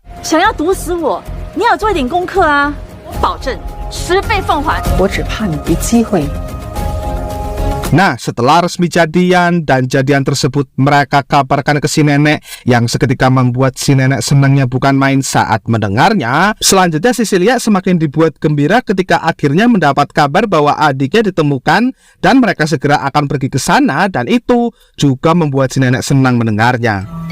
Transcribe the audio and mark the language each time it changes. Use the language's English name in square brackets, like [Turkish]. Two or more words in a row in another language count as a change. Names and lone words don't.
[Chinese] 想要毒死我，你要做一点功课啊！我保证10倍奉还。我只怕你没机会。 [Indonesian] Nah, setelah resmi jadian dan jadian tersebut mereka kabarkan ke si nenek yang seketika membuat si nenek senangnya bukan main saat mendengarnya. Selanjutnya Cecilia semakin dibuat gembira ketika akhirnya mendapat kabar bahwa adiknya ditemukan dan mereka segera akan pergi ke sana, dan itu juga membuat si nenek senang mendengarnya.